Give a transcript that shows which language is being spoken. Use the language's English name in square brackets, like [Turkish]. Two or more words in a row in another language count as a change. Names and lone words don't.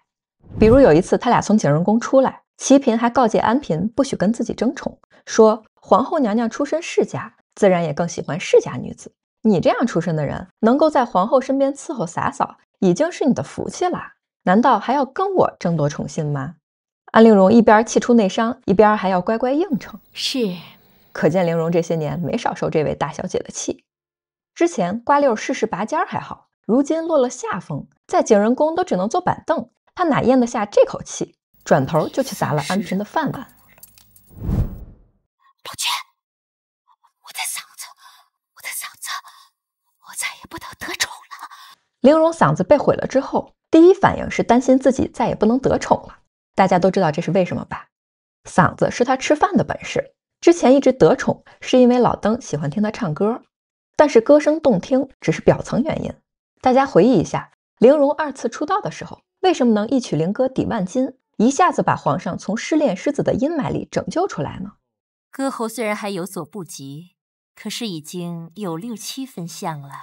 [Chinese] 比如有一次他倆從景仁宮出來，祺嫔還告誡安嫔不許跟自己爭寵，說皇後娘娘出身世家，自然也更喜歡世家女子。你這樣出身的人，能夠在皇後身邊伺候灑嫂，已經是你的福氣了，難道還要跟我爭奪寵信嗎？安陵容一邊氣出內傷，一邊還要乖乖應承。是，可見陵容這些年沒少受這位大小姐的氣。之前瓜溜世事拔尖還好，如今落了下風，在景仁宮都只能坐板凳，他哪咽得下這口氣？轉頭就去砸了安嫔的飯碗。老姐，我的嗓子，我再也不能得宠了。陵容嗓子被毀了之後，第一反應是擔心自己再也不能得寵了。大家都知道這是為什麼吧？嗓子是他吃飯的本事，之前一直得寵是因為老登喜歡聽他唱歌，但是歌聲动聽只是表層原因。大家回憶一下，陵容2次出道的時候，為什麼能一曲靈歌抵萬金，一下子把皇上從失戀失子的陰霾裡拯救出來呢？歌喉雖然還有所不及，可是已經有6、7分像了。